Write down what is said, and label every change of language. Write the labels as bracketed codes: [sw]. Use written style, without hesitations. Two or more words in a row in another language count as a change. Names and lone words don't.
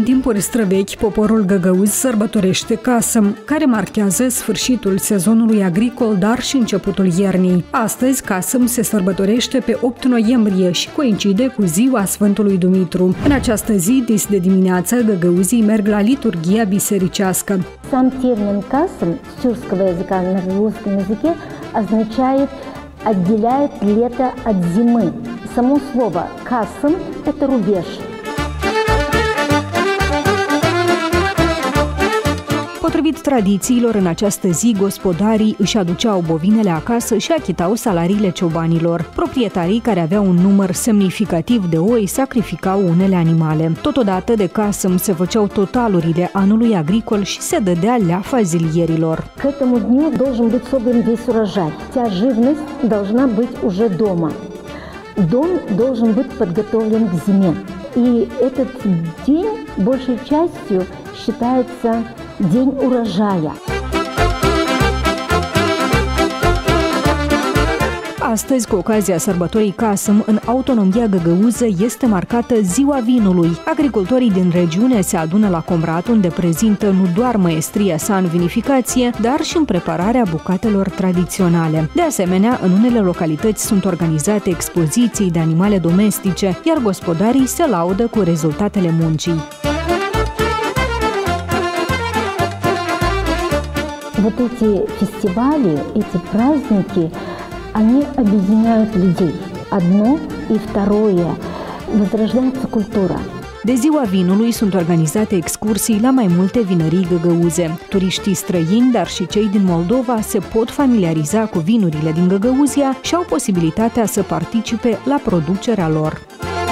[ro] timpuri străvechi, poporul găgăuz sărbătorește Casăm, care marchează sfârșitul sezonului agricol, dar și începutul iernii. Astăzi, Casăm se sărbătorește pe 8 noiembrie și coincide cu ziua Sfântului Dumitru. În această zi, dis de dimineață, găgăuzii merg la liturghia bisericească. [ru] Сам термин «касм» с тюркского языка на русском языке означает «отделяет лето от зимы». Само слово «касм» – это рубеж. [ro] Potrivit tradițiilor, în această zi, gospodarii își aduceau bovinele acasă și achitau salariile ciobanilor. Proprietarii care aveau un număr semnificativ de oi sacrificau unele animale. Totodată, de Casăm se făceau totalurile anului agricol și se dădea leafa zilierilor. [ru] К этому дню должен быть собран весь урожай. Вся живность должна быть уже дома. Дом должен быть подготовлен к зиме. И этот день большей частью считается День урожая. [ro] Astăzi, cu ocazia sărbătorii Casăm, în autonomia găgăuză este marcată Ziua Vinului. Agricultorii din regiune se adună la Comrat, unde prezintă nu doar maestria sa în vinificație, dar și în prepararea bucatelor tradiționale. De asemenea, în unele localități sunt organizate expoziții de animale domestice, iar gospodarii se laudă cu rezultatele muncii. [ru] Вот эти фестивали, эти праздники, они объединяют людей. Одно и второе. Возрождается культура. [ro] De Ziua Vinului sunt organizate excursii la mai multe vinării găgăuze. Turiștii străini, dar și cei din Moldova se pot familiariza cu vinurile din Găgăuzia și au posibilitatea să participe la producerea lor.